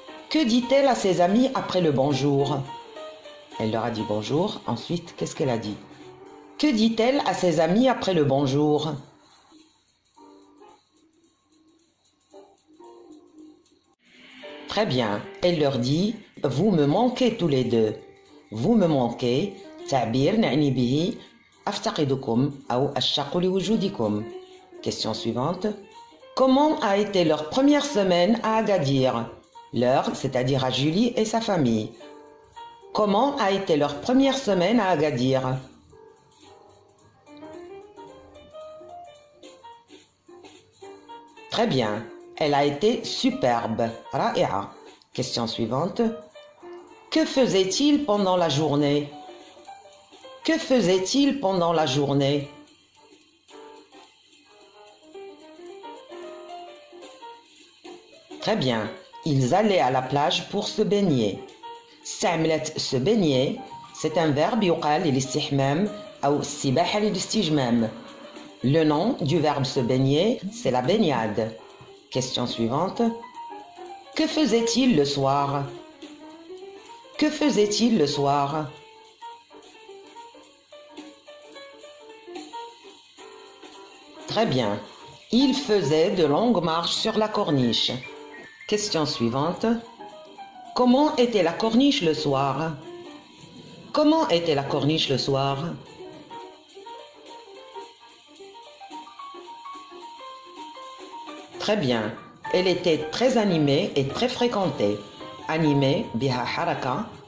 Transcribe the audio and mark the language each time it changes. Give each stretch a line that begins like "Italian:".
French: Que dit-elle à ses amis après le bonjour? Elle leur a dit bonjour. Ensuite, qu'est-ce qu'elle a dit? Que dit-elle à ses amis après le bonjour? Très bien. Elle leur dit « Vous me manquez tous les deux. Vous me manquez.
Arabic: تعبير نعني به أفتقدكم أو أشتاق لوجودكم.
French: Question suivante. Comment a été leur première semaine à Agadir? Leur, c'est-à-dire à Julie et sa famille. Comment a été leur première semaine à Agadir? Très bien. Elle a été superbe.
Arabic: Ra'i'a.
French: Question suivante. Que faisait-il pendant la journée? Que faisait-il pendant la journée? Très bien. Ils allaient à la plage pour se baigner.
Arabic: استعملت se baigner,
French: c'est un verbe
Arabic: يقال للاستحمام أو السباحة للاستجمام.
French: Le nom du verbe se baigner, c'est la baignade. Question suivante. Que faisait-il le soir? Que faisait-il le soir? Très bien. Il faisait de longues marches sur la corniche. Question suivante. Comment était la corniche le soir? Comment était la corniche le soir? Très bien. Elle était très animée et très fréquentée.
Arabic: Animée, بها حركة.